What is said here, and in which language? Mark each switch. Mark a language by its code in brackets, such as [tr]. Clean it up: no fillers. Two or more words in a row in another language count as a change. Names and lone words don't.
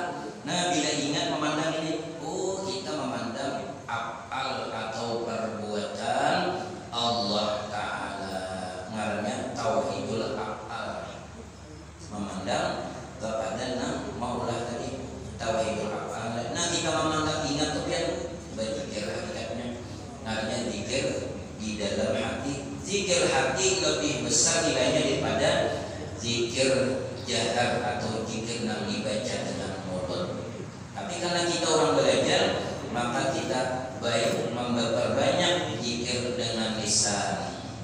[bjn] Nah bila ingat memandang ini, oh kita memandang afal atau perbuatan Allah Ta'ala. Ngarannya [ar] توحيد الأفعال. [id] Memandang kepada maulah tadi [ar] توحيد الأفعال. [bjn] Nah kita memandang ingat tuh yang berzikir hakikatnya. [id] Ngarannya zikir di dalam hati. Zikir hati lebih besar nilainya daripada zikir jahar atau zikir yang dibaca dengan mulut. Tapi karena kita orang belajar, maka kita baik memperbanyak zikir dengan lisan.